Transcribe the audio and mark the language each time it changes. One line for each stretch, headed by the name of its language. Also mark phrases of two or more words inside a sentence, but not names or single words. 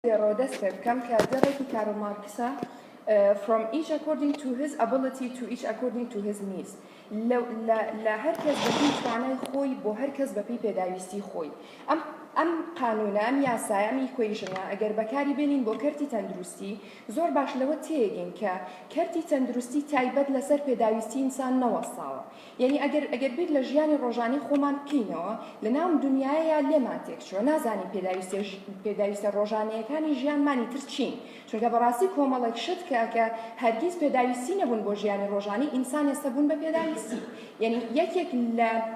Central Kurdish: ڕۆدەست بکەم کە دەڕێکی کارل مارکسە
English: from each according to his ability to each according to his needs
Central Kurdish: لە هەر کەس بەپی توانای خۆی بۆ هەر کەس بەپی پێداویستی خۆی ئەم قانونە ئەم یاسایە ئەم ئیکوێیژنە ئەگەر بەکاری بێنین بۆ کەرتی تەندروستی زۆر باش لەوە تێگەین کە کەرتی تەندروستی تایبەت لەسەر پێداویستی ئینسان نەوەستاوە یعنی ئەگەر بیر لە ژیانی ڕۆژانەی خۆمان بکەینەوە لە ناو دنیاە لێمان تێکچووە نازانین پێداویستە ڕۆژانەیەکانی ژیانمانی تر چین چونکە بەڕاستی کۆمەڵێک شت کە هەرگیز پێداویستی نەبوون بۆ ژیانی ڕۆژانی ئینسان ئێستا بوون بە پێداویستی یعنی یەکێک لە